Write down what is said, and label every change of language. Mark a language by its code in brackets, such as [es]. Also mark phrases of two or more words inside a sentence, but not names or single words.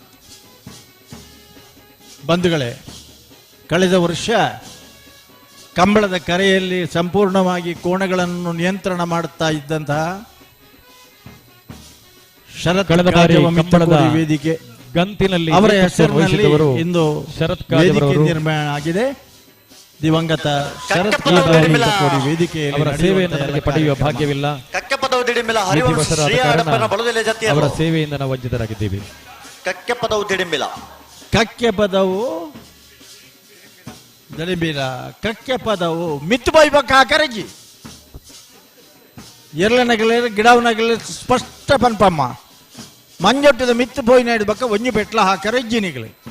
[kn] ಬಂಧುಗಳೇ, ಕಳೆದ ವರ್ಷ ಕಂಬಳದ ಕರೆಯಲ್ಲಿ ಸಂಪೂರ್ಣವಾಗಿ ಕೋಣಗಳನ್ನು ನಿಯಂತ್ರಣ ಮಾಡುತ್ತಾ ಇದ್ದಂತಹ ಶರತ್ ವೇದಿಕೆ ಗಂತಿನಲ್ಲಿ ಅವರ ಹೆಸರಿನಲ್ಲಿ ಇಂದು ವೇದಿಕೆ ನಿರ್ಮಾಣ ಆಗಿದೆ. ದಿವಂಗತ ಶರತ್ ವೇದಿಕೆಯಲ್ಲಿ ಅವರ ಸೇವೆಯನ್ನು ಪಡೆಯುವ ಭಾಗ್ಯವಿಲ್ಲ. ಅವರ ಸೇವೆಯಿಂದ ನಾವು ವಂಚಿತರಾಗಿದ್ದೇವೆ. [tcy] ಕಕ್ಕೆ ಪದವು ದಡಿಂಬಿಲ ಕಕ್ಕೆ ಪದವು ಮಿತ್ತು ಬೈಬಕ್ಕ ಕರಗಿ ಎರ್ಲನಗಲೇ ಗಿಡವನಗಲೇ ಸ್ಪಷ್ಟ ಪನ್ಪಮ್ಮ ಮಂಜೊಟ್ಟದ ಮಿತ್ತು ಪೋಯಿನ ಹಿಡ್ಬಕ್ಕ ಒಂಜಿ ಪೆಟ್ಲ ಹಾಕರ ಇಜ್ಜಿನಿಗಳು.